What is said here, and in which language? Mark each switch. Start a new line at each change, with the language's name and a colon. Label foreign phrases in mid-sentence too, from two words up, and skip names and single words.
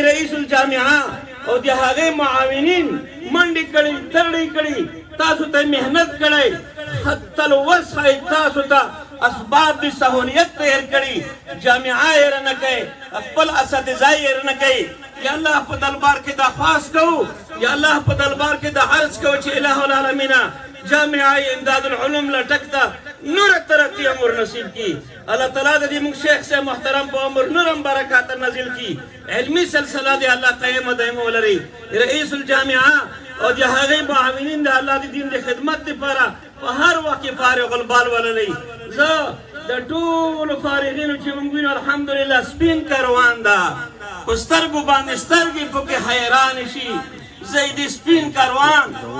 Pashto: رئیس الجامعه او د هغې معاونین منډې کړي ترړې کړي تاسو ته محنت کړی حتی الوسع تاسو ته اسباب د سهولیت تیار کړي جامعه هېر نه کوئ خپل اساتذه هېر نه کوئ یا الله په دربار کې درخواست کوو یا الله په دربار کې د عرض کوو چې اله العالمین جامعه امداد العلوم لټک ته نور ترقی عمر نصیب کی اللہ تعالیٰ دې موږ شیخ سے محترم په عمر نورم برکات نازل کی علمی سلسله دې الله قائم دائم ولري رئیس الجامعه او د هغې معاونین د الله د دین د خدمت لپاره په هر وخت کې فارغ البال ولري زه د ټولو فارغینو چې موږ وینو الحمدلله سپین کاروان ده په سترګو باندې سترګې پکې حیران شي زید سپین کاروان